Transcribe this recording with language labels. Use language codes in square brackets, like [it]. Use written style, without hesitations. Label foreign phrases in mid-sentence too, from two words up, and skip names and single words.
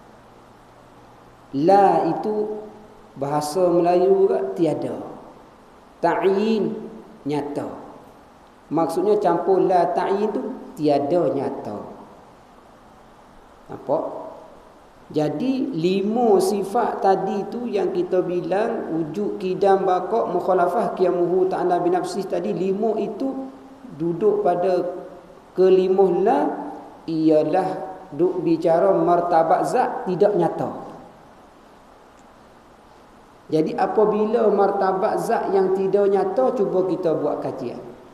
[ms] La itu bahasa Melayu tiada. ta'yin nyata. Maksudnya campur [ar] la ta'yin [ms] tu tiada nyata. Nampak? Jadi 5 sifat tadi tu yang kita bilang wujud, qidam, baqa', mukhalafah, [ar] qiyamuhu ta'ala binafsih [ms] tadi, 5 itu duduk pada kelimah la ialah duk bicara martabat zat tidak nyata. Jadi apabila martabat zat yang tidak nyata, cuba kita buat kajian.